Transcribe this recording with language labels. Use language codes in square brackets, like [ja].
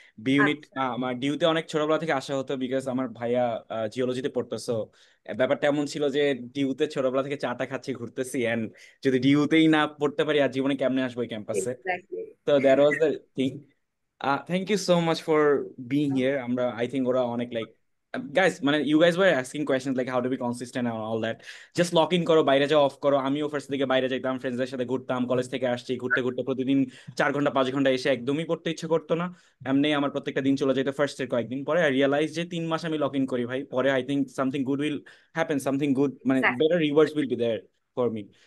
[bn] B unit আমার ডিউতে অনেক ছোটবেলা থেকে আসা হতো, বিকজ আমার ভাইয়া জিওলজিতে পড়তো। সো ব্যাপারটা এমন ছিল যে ডিউতে ছোটবেলা থেকে চাটা খাচ্ছি, ঘুরতেছি, এন্ড যদি ডিউতেই না পড়তে পারি আর জীবনে কেমনে আসবো এই ক্যাম্পাসে। [en] তো that was the thing. Thank you so much for being here. আমরা I think ওরা অনেক like guys, মানে you guys were asking questions like how to be consistent and all that. [bn] Just lock in করো, বাইরে যাও, of করো। আমিও first থেকে বাইরে যাইতাম, ফ্রেন্ডসদের সাথে ঘুরতাম, কলেজ থেকে আসছি, ঘুরতে ঘুরতে প্রতিদিন 4 ঘন্টা 5 ঘন্টা এসে একদমই পড়তে ইচ্ছে করতো না। এমনি আমার প্রত্যেকটা দিন চলে যেত। ফার্স্ট এর কয়েকদিন পরে [en] I realise [bn] যে 3 মাস আমি লক ইন করি ভাই, পরে [en] I think something good will happen, something good, মানে better rewards will be there for me.